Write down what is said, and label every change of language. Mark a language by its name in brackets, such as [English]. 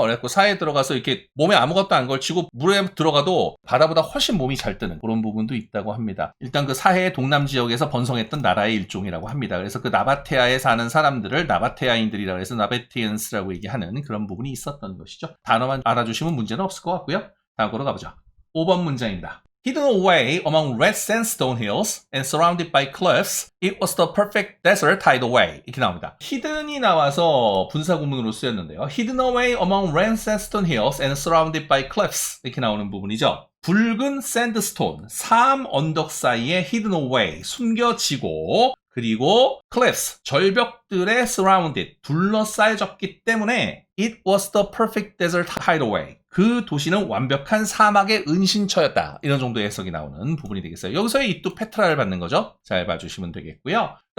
[Korean] 그래갖고 사해에 들어가서 이렇게 몸에 아무것도 안 걸치고 물에 들어가도 바다보다 훨씬 몸이 잘 뜨는 그런 부분도 있다고 합니다. 일단 그 사해의 동남 지역에서 번성했던 나라의 일종이라고 합니다. 그래서 그 나바테아에 사는 사람들을 나바테아인들이라고 해서 나바티안스라고 얘기하는 그런 부분이 있었던 것이죠. 단어만 알아주시면 문제는 없을 것 같고요. 다음으로 가보죠. 5번 문장입니다. [English] Hidden away among red sandstone hills and surrounded by cliffs, it was the perfect desert hideaway. [Korean] 이렇게 나옵니다. hidden이 나와서 분사구문으로 쓰였는데요. [English] Hidden away among red sandstone hills and surrounded by cliffs. [Korean] 이렇게 나오는 부분이죠. 붉은 샌드스톤, 삼 언덕 사이에 [English] hidden away, [Korean] 숨겨지고, 그리고 cliffs, 절벽들의 [English] surrounded, [Korean] 둘러싸여졌기 때문에 [English] it was the perfect desert hideaway. [Korean] 그 도시는 완벽한 사막의 은신처였다. 이런 정도의 해석이 나오는 부분이 되겠어요. 여기서의 이 또 페트라를 받는 거죠. 잘 봐주시면 되겠고요. 그